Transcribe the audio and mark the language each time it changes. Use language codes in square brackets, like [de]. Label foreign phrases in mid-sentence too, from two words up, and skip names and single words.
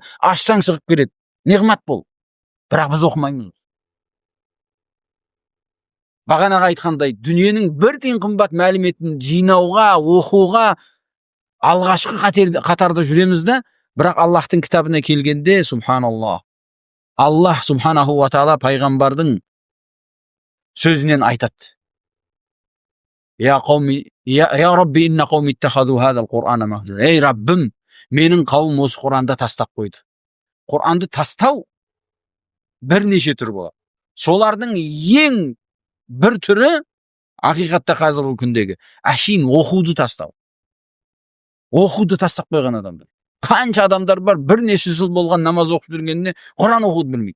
[kk] Ашсаң шығып келеді. Неғмат бол. Бірақ біз оқымаймыз. Бағанаға айтқандай, дүниенің бір тиын қымбат мәліметін жинауға, оқуға алғашқы қатарда жүреміз да, бірақ Аллахтың кітабына келгенде, субханаллах, [ar] الله سبحانه وتعالى [kk] пайғамбардың сөзінен айтады. [ar] يا رب إن قومي اتخذوا هذا القرآن مهجورا. [kk] Ей Раббым, менің қауым осы Құранды тастап қойды. Құранды тастау бірнеше түр болады. Солардың ең бір түрі ақиқатта қазіргі күндегі әшейін оқуды тастау. Оқуды тастап қойған адамдар. Қанша адамдар бар, бірнеше жыл болған намаз оқып жүргеніне Құран оқуды білмейді.